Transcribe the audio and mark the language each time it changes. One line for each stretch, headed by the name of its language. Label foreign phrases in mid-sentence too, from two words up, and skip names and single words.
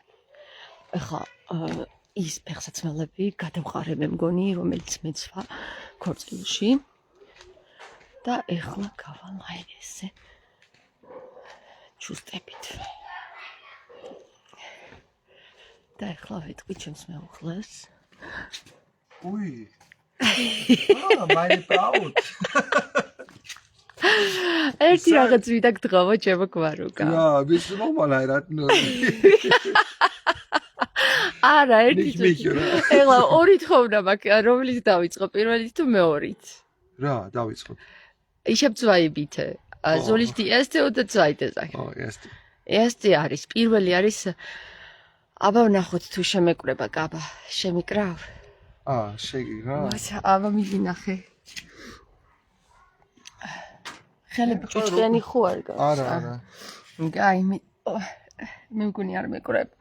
Georgian: ეხლა ის ფეხსაცმელები გადავყარე მე მგონი, რომელიც მეცვა ქორწილში. და ეხლა გავალ აი ესე. ჩუსტებით. და ეხლა ვეთყვი ჩემს მეუღლეს.
German: Ui. Meine Braut.
Georgian: ერთი რაღაც ვიდა გთხოვო ჩემო გვარუკა.
German: Ja, willst du noch mal heiraten?
Georgian: არა, ერთი
German: Nicht mich, oder?
Georgian: ეხლა ორი თხოვნა მაქვს, რომელიც დავიწყო, პირველი თუ მეორით? Ja, დავიწყო.
German: Ich habe 2 bitte. Soll ich die erste oder zweite sagen? Oh, erste.
Georgian: Erste არის, პირველი არის. აბა ვნახოთ თუ შემეკვრება კაბა. შემიკრავ? შეგიგა. აბა მივინახე. ხელები ჭუჭყიანი ხო არ გაქვს? არა. აი მე მგონი არ მეკვრება.